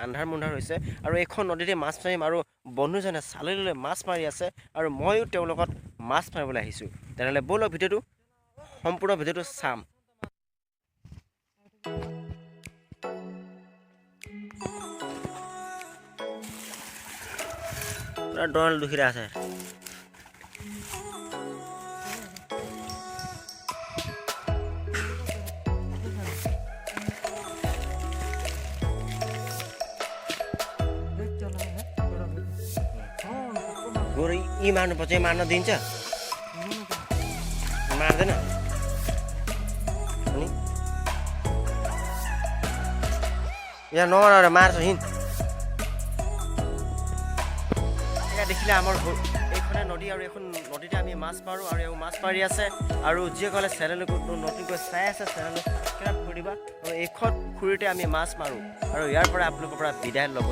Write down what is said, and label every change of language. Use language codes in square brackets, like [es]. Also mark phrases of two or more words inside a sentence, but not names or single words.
[as] আন্ধাৰ মুন্ধাৰ হৈছে আৰু এইখন নদীতে মাছ মাৰিম আৰু বন্ধুজনে চালনীলৈ মাছ মাৰি আছে আৰু ময়ো তেওঁৰ লগত মাছ মাৰিবলৈ আহিছোঁ তেনেহ'লে ব'লক ভিডিঅ'টো সম্পূৰ্ণ ভিডিঅ'টো চাম ডল দুখিৰা আছে [ne] गोरु यी मार्नुपर्छ मार्न दिन्छ मार्दैन अनि यहाँ नमार मार्छ हिँड [as] দেখিলে আমাৰ এইখনে নদী আৰু এখন নদীতে আমি মাছ মাৰোঁ আৰু এই মাছ মাৰি আছে আৰু যিসকলে চেনেলটো নতুনকৈ চাই আছে চেনেলটো ছাবস্ক্ৰাইব কৰিবা আৰু এইখন পুখুৰীতে আমি মাছ মাৰোঁ আৰু ইয়াৰ পৰা আপোনালোকৰ পৰা বিদায় ল'ব